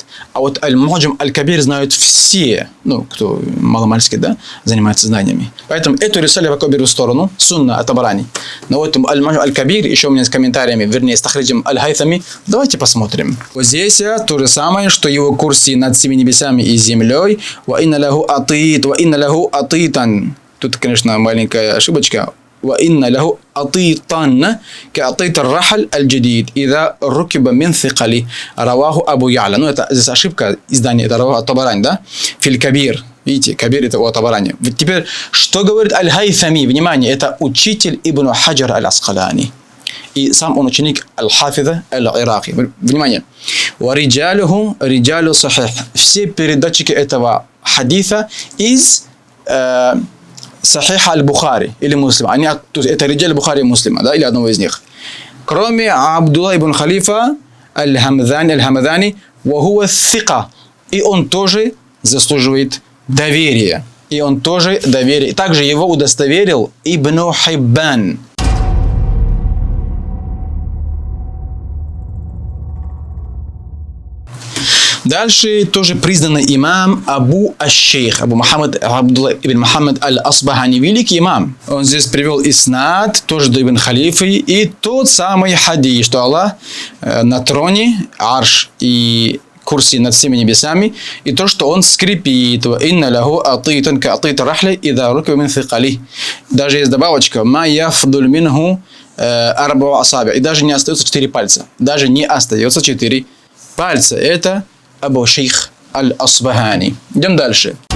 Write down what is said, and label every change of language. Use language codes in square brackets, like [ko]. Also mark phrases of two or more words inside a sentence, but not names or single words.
[ru] А вот Аль-Му'джам Аль-Кабир знают все, ну, кто маломальски, да, занимается знаниями. Поэтому эту рисалю я беру в сторону, сунна от-Табарани. Но вот Аль-Му'джам Аль-Кабир, еще у меня с комментариями, вернее, с тахриджем Аль-Хайthами. Давайте посмотрим. Вот здесь то же самое, что его курси над всеми небесами и землей. [ar] وإن له أطيطا. [ru] Тут, конечно, маленькая ошибочка. [ar] وَإِنَّ لَهُ أَطِيطًا كَأَطِيطِ الرَّحْلِ الْجَدِيدِ إِذَا رُكِبَ مِنْ ثِقَلِ رواه أبو يعلى. [ru] Ну, это здесь ошибка издания, это равах Табарани, да? [ar] في الكبير. [ru] Видите, Кабир это у Табарани. Теперь, что говорит Аль-Хайthами? Внимание, это учитель Ибн Хаджар Аль-Аскалани. И сам он ученик Аль-Хафиза Аль-Ираки. Внимание. [ar] وَرِجَالُهُ رِجَالُ صَحِيحِ. [ru] Все передатчики этого хадиса из Сахиха Аль-Бухари или Муслима. Это Риджаль Бухари и Муслима, да, или одного из них. Кроме Абдулла ибн Халифа Аль-Хамадани, [ar] وهو ثقة. [ru] И он тоже заслуживает доверия. Также его удостоверил Ибн Хиббан. Дальше тоже признанный имам Абу Аш-Шейх, Абу Мухаммад Абдулла ибн Мухаммад Аль-Асбахани, великий имам. Он здесь привел иснад, тоже до Ибн Халифы, и тот самый хадис, что Аллах на троне, арш и курси над всеми небесами, и то, что он скрипит. [ar] «إن له أطيطا كأطيط الرحل إذا ركب من ثقل». [ru] Даже есть добавочка [ar] «ما يفضل منه أربع أصابع». [ru] И даже не остается 4 пальца. Это Абу Шейх Аль-Асбахани. Идем дальше.